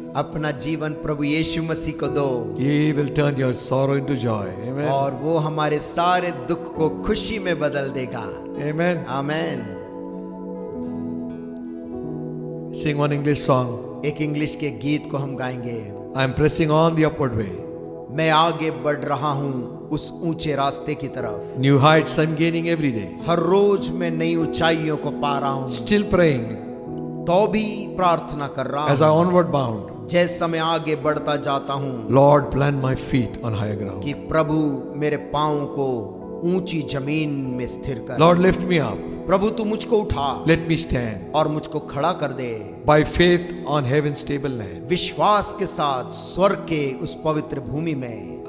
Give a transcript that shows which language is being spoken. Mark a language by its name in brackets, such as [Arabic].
[Hindi] अपना जीवन प्रभु यीशु मसीह को दो। [English] He will turn your sorrow into joy. Amen. [Hindi] और वो हमारे सारे दुख को खुशी में बदल देगा। [English] Amen. [Hindi] आमेन। [English] Sing one English song. [Hindi] एक इंग्लिश के गीत को हम गाएंगे। [English] I am pressing on the upward way. [Hindi] मैं आगे बढ़ रहा हूँ उस ऊंचे रास्ते की तरफ। [English] New heights I'm gaining every day. [Hindi] हर रोज मैं नई ऊंचाइयों को पा रहा हूँ। [English] Still praying [Hindi] तो भी प्रार्थना कर रहा [English] as I [Hindi] हूँ [English] onward bound. [Hindi] जैसा मैं आगे बढ़ता जाता हूँ [English] Lord, plant my feet on higher ground. [Hindi] कि प्रभु मेरे पाँव को ऊंची जमीन में स्थिर कर। [English] Lord, lift me up. [Hindi] प्रभु तू मुझको उठा [English] Let me stand [Hindi] और मुझको खड़ा कर दे [English] by faith on heaven's stable land. [Hindi] विश्वास के साथ स्वर्ग के उस पवित्र भूमि में।